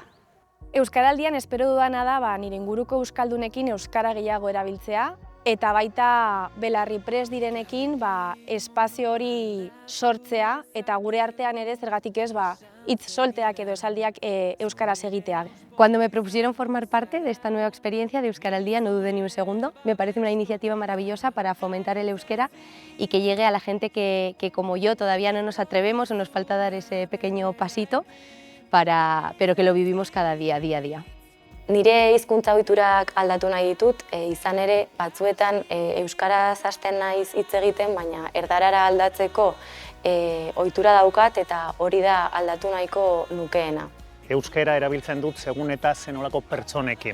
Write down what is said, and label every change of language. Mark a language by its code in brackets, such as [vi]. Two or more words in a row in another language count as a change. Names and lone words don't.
[eu] Euskaraldian espero dudana da nire inguruko euskaldunekin euskara gehiago erabiltzea eta baita belarri prest direnekin espazio hori sortzea eta gure artean ere zergatik ez hitz solteak edo esaldiak euskaraz egitea. [es] Cuando me propusieron formar parte de esta nueva experiencia de Euskaraldia no dudé ni un segundo. Me parece una iniciativa maravillosa para fomentar el euskera y que llegue a la gente que como yo todavía no nos atrevemos o nos falta dar ese pequeño pasito, pero que lo vivimos cada día, día a día. [eu] Nire hizkuntza ohiturak aldatu nahi ditut, izan ere batzuetan euskaraz hasten naiz hitz egiten, baina erdarara aldatzeko ohitura daukat eta hori da aldatu nahiko nukeena. Euskara erabiltzen dut segun eta zenolako pertsonekin.